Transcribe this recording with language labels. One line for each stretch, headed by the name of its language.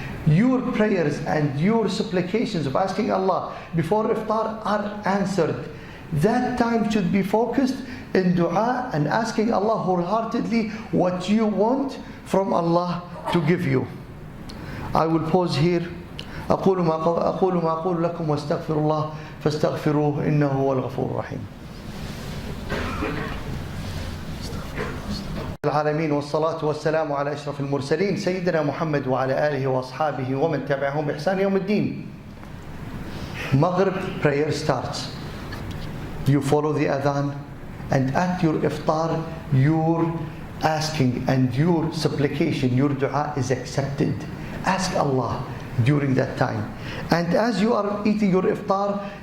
English: Your prayers and your supplications of asking Allah before iftar are answered. That time should be focused in dua and asking Allah wholeheartedly what you want from Allah to give you. I will pause here.
Arabic: أقول ما أقول لكم واستغفر الله فاستغفروه إنه هو الغفور الرحيم. العالمين والصلاة والسلام على أشرف المرسلين سيدنا محمد وعلى آله وأصحابه ومن تبعهم بإحسان يوم الدين.
English: Maghrib prayer starts. You follow the adhan, and at your iftar, your asking and your supplication, your dua is accepted. Ask Allah during that time. And as you are eating your iftar,